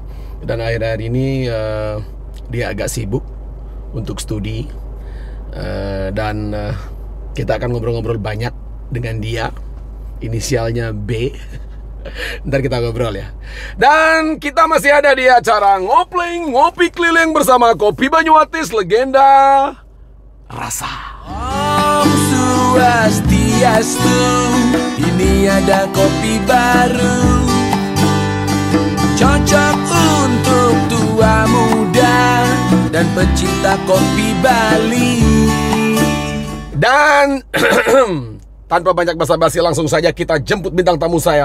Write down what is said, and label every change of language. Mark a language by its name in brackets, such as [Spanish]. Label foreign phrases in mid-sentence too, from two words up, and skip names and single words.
[Indonesian] Dan akhir-akhir ini dia agak sibuk untuk studi, dan kita akan ngobrol-ngobrol banyak dengan dia. Inisialnya B. Ntar kita ngobrol ya. Dan kita masih ada di acara Ngopling Ngopi Keliling bersama Kopi Banyuatis, legenda rasa. [Balinese] Om Swastiastu, [Indonesian] ini ada kopi baru, cocok untuk tua muda dan pecinta kopi Bali. Dan tanpa banyak basa-basi, langsung saja kita jemput bintang tamu saya.